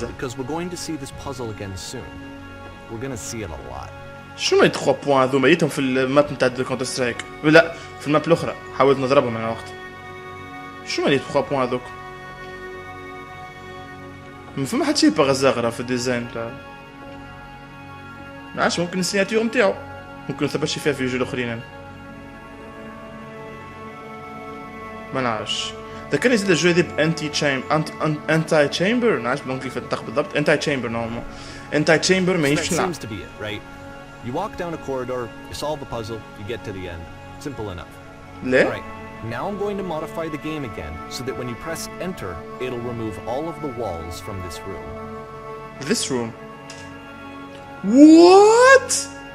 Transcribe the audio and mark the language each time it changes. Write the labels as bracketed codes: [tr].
[en] solution, because we're going to see this puzzle again soon. We're gonna see it a lot. [ar] شو ما 3 بوان هذوما جيتهم في الماب نتاع كونتر سترايك لا في الماب الاخرى حاولت نضربهم انا وقت شو ما 3 بوان هذوك ما فما حتى شي باغا زاغره في الديزاين تاع ما عادش ممكن السيناتور نتاعو ممكن ثبت شي فيها في الجو الاخرين انا ما نعرفش ذكرني يزيد الجو هذا انتي تشامبر نعرفش بالانجلي في النطق بالضبط انتي تشامبر نورمال انتي تشامبر ما [en] That [ar] يمشيش نلعب [en] seems to be it, right? You walk down a corridor, you solve the puzzle, you get to the end. Simple enough. [ar] لا [en] Alright, now I'm going to modify the game again so that when you press enter, it'll remove all of the walls from this room. This room. What?